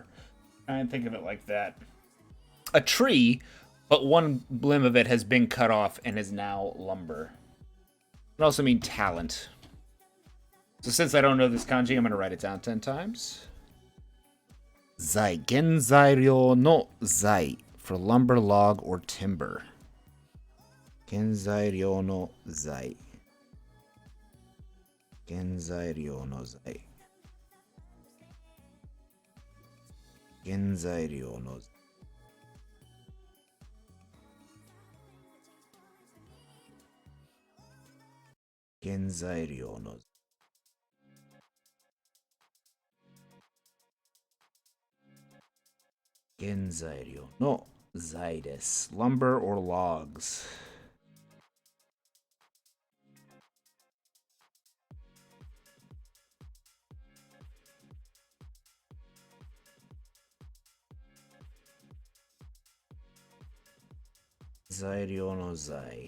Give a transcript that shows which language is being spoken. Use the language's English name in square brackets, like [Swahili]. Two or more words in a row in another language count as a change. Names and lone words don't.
[English] I think of it like that. A tree, but one limb of it has been cut off and is now lumber. It can also mean talent. So since I don't know this kanji, I'm going to write it down 10 times. Zai, [Japanese] 原材料の材, [English] for lumber, log, or timber. [Japanese] 原材料の材. 原材料の材. 原材料の材. 原材料の材. 原材料の材です. [English] Lumber or logs. [Japanese] 材料の材.